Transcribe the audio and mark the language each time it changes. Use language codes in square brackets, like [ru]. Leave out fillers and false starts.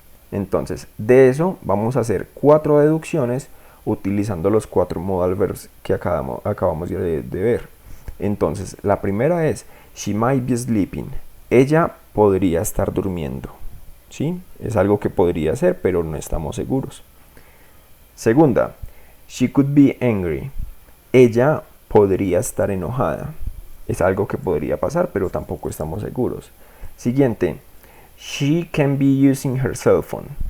[es] Entonces, de eso vamos a hacer 4 deducciones utilizando los 4 modal verbs que acabamos de ver. Entonces, la primera es, [en] she might be sleeping. [es] Ella podría estar durmiendo. ¿Sí? Es algo que podría ser, pero no estamos seguros. [en] Segunda, she could be angry. [es] Ella podría estar enojada. Es algo que podría pasar, pero tampoco estamos seguros. [en] Siguiente, she can be using her cell phone.